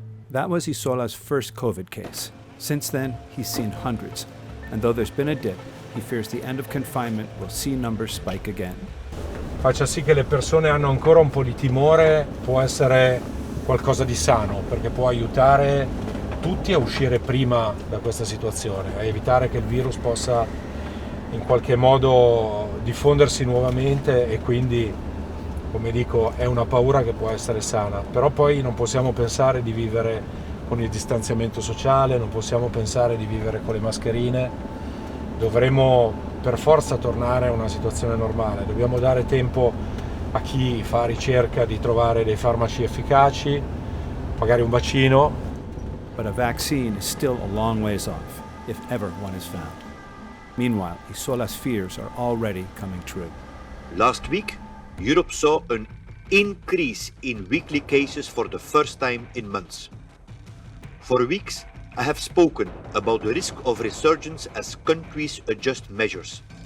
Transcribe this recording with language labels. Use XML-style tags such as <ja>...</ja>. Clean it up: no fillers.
<en>That was Isola's first COVID case. Since then, he's seen hundreds, and though there's been a dip, he fears the end of confinement will see numbers spike again.</en> <it>Faccia sì che le persone hanno ancora un po' di timore, può essere qualcosa di sano, perché può aiutare tutti a uscire prima da questa situazione, a evitare che il virus possa in qualche modo diffondersi nuovamente, e quindi, come dico, è una paura che può essere sana. Però poi non possiamo pensare di vivere con il distanziamento sociale, non possiamo pensare di vivere con le mascherine, dovremo per forza tornare a una situazione normale. Dobbiamo dare tempo a chi fa ricerca di trovare dei farmaci efficaci, magari un vaccino.</it> <en>But a vaccine is still a long ways off, if ever one is found. Meanwhile, Isola's fears are already coming true. Last week, Europe saw an increase in weekly cases for the first time in months. For weeks, I have spoken about the risk of resurgence as countries adjust measures.</en>